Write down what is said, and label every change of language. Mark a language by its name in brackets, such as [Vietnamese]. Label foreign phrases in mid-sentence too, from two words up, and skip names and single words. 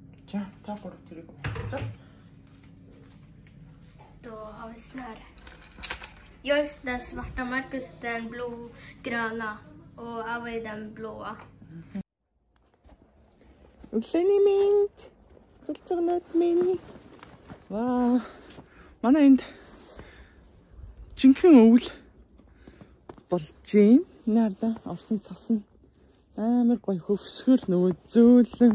[Mongolian] За, та гурав тэрийг за. [Swedish] Då har vi snöre. Jag är den svarta, Marcus den blå-gröna och Ava är den blåa. [Mongolian] Өглөөний минь. Цэлцэгнүүд минь. Ваа. Манай энд жинхэнэ өвөл болж гин. Наарда орсон цас нь амар гоё хөвсгөр нөгөө зөөлөн.